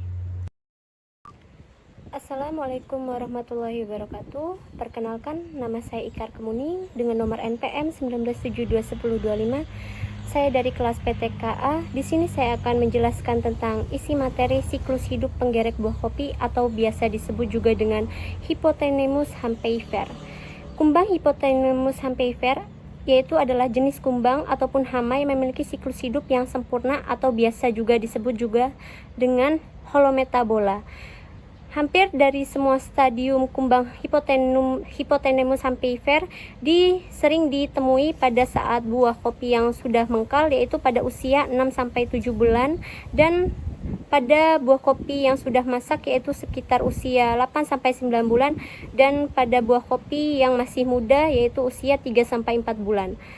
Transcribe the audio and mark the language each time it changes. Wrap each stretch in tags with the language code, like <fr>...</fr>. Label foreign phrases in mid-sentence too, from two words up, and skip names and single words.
<ar>السلام عليكم ورحمة الله وبركاته.</ar> <id>Perkenalkan, nama saya Ikar Kemuning dengan nomor NPM 19721025. Saya dari kelas PTKA. Di sini saya akan menjelaskan tentang isi materi siklus hidup penggerek buah kopi atau biasa disebut juga dengan Hypothenemus hampeifer. Kumbang Hypothenemus hampeifer yaitu adalah jenis kumbang ataupun hama yang memiliki siklus hidup yang sempurna atau biasa juga disebut juga dengan holometabola. Hampir dari semua stadium kumbang Hypothenemus hampeifer sering ditemui pada saat buah kopi yang sudah mengkal, yaitu pada usia 6-7 bulan, dan pada buah kopi yang sudah masak yaitu sekitar usia 8-9 bulan, dan pada buah kopi yang masih muda yaitu usia 3-4 bulan.</id>